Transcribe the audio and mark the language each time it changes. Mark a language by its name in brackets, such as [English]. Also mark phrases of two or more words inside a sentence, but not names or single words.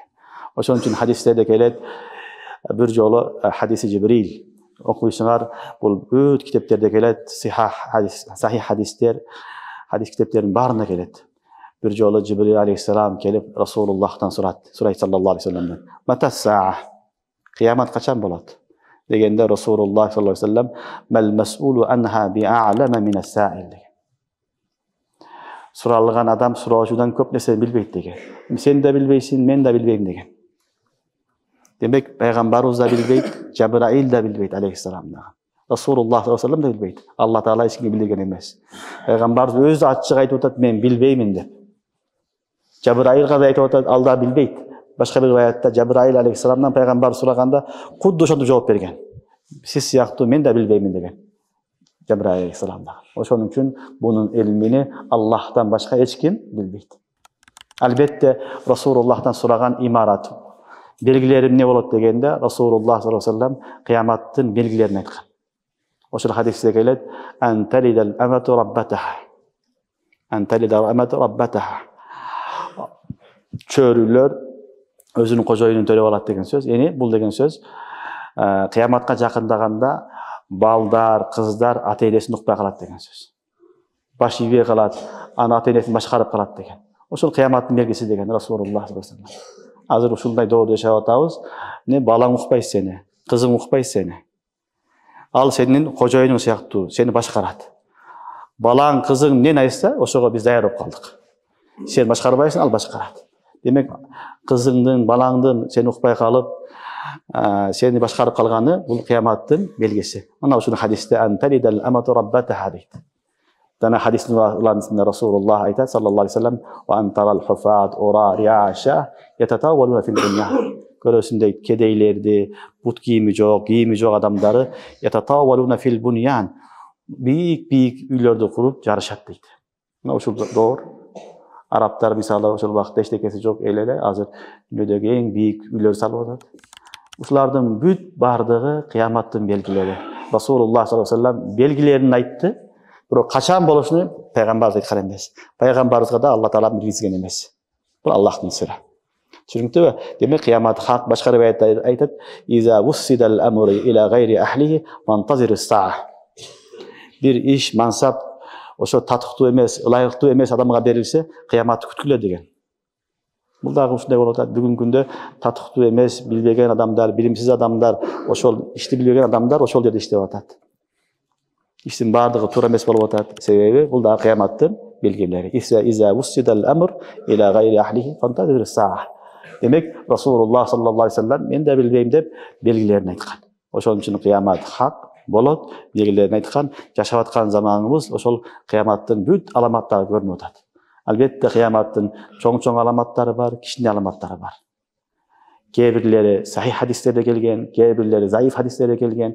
[Kyrgyz] Ошон үчүн хадистерде келет, бир жолу хадиси Жибрил окуйсуңар, бул бүт китептерде келет, сахих хадистер, хадис китептеринин баарында келет. Бир жолу Жибрил алейхиссалам келип Расулуллахтан сурайт [Arabic] صلى الله عليه وسلم. متى الساعة? [Kyrgyz] Кыямат качан болот? [Arabic] Дегенде رسول الله صلى الله عليه وسلم ما المسؤول عنها بأعلم من السائل деген. [Kyrgyz] Суралган адам суроочудан көп нерсе билбейт деген. Сен да билбейсиң, мен да билбейм деген. Демек, пайгамбарыбыз да билбейт, Жабраил да билбейт алейхиссалам да. [Arabic] رسول الله صلى الله عليه وسلم [Kyrgyz] да билбейт. Алла Таала эч кимге билдирген эмес. Пайгамбарыбыз өзү ачык айтып атат, мен билбеймин деп. Жабраилга да айтып атат, ал да билбейт. Башка бир аятта Жабраил алейхиссаламдан пайгамбар сураганда кудду ошентип жооп берген. Сиз сыяктуу мен да билбеймин деген. Жабраил алейхиссалам да. Ошон үчүн бунун илмини Аллахтан башка эч ким билбейт. Албетте Расулуллахтан сураган имарат белгилери эмне болот дегенде Расулуллах [Arabic] صلى الله عليه وسلم [Kyrgyz] кыяматтын белгилерин айткан. Ошол хадисте келет, [Arabic] أن تلد الأمة ربتها. أن تلد الأمة ربتها. [Kyrgyz] Чөрүлөр өзүнүн кожоюнун төрөп алат деген сөз. Эми бул деген сөз кыяматка жакындаганда балдар, кыздар ата энесин укпай калат деген сөз. Баш ийбей калат, аны ата энесин башкарып калат деген. Ошол кыяматтын белгиси деген Расулуллах [Arabic] صلى الله عليه وسلم. [Kyrgyz] Азыр ушундай доордо жашап атабыз. Не балаң укпайт сени, кызың укпайт сени. Ал сенин кожоюнуң сыяктуу, сени башкарат. Балаң, кызың эмнени айтса, ошого биз даяр болуп калдык. Сен башкарбайсың, ал башкарат. Демек, кызыңдын, балаңдын сени укпай калып, сени башкарып калганы бул кыяматтын белгиси. Мына ушул хадисте [Arabic] أن تلد الأمة ربتها [Kyrgyz] дейт. Дана хадистин уларында Расулуллах айтат [Arabic] صلى الله عليه وسلم وأن ترى الحفاة العراة رعاء يتطاولون في الدنيا." [Kyrgyz] Көрөсүң дейт, кедейлерди, бут кийими жок адамдары [Arabic] يتطاولون في البنيان. [Kyrgyz] Бийик үйлөрдү куруп жарышат дейт. Мына ушул доор арабтар мисалы ошол убакытта эчтекеси жок эле азыр дүйнөдөгү эң бийик үйлөр салып атат. Ушулардын бүт бардыгы кыяматтын белгилери. Расулуллах [Arabic] صلى الله عليه وسلم [Kyrgyz] белгилерин айтты. Бирок качан болушуну пайгамбарыбыз айткан эмес. Пайгамбарыбызга да Алла Таала билгизген эмес. Бул Аллахтын сыры. Түшүнүктүбү? Демек кыямат хак башка бир аятта айтат: [Arabic] "إذا وسد الأمر إلى غير أهله فانتظر الساعة." [Kyrgyz] Бир иш, мансап ошо татыктуу эмес, ылайыктуу эмес адамга берилсе, кыяматты күткүлө деген. Бул дагы ушундай болуп атат. Бүгүнкү күндө татыктуу эмес, билбеген адамдар, билимсиз адамдар, ошол ишти билбеген адамдар ошол жерде иштеп атат. Иштин бардыгы туура эмес болуп атат. Себеби бул дагы кыяматтын белгилери. [Arabic] إذا وسد الأمر إلى غير أهله فانتظر الساعة. [Kyrgyz] Демек, Расулуллах [Arabic] صلى الله عليه وسلم [Kyrgyz] мен да билбейм деп белгилерин айткан. Ошон үчүн кыямат хак болот, белгилерин айткан. Жашап аткан заманыбыз ошол кыяматтын бүт аламаттары көрүнүп атат. Албетте кыяматтын чоң аламаттары бар, кичине аламаттары бар. Кээ бирлери сахих хадистерде келген, кээ бирлери заиф хадистерде келген.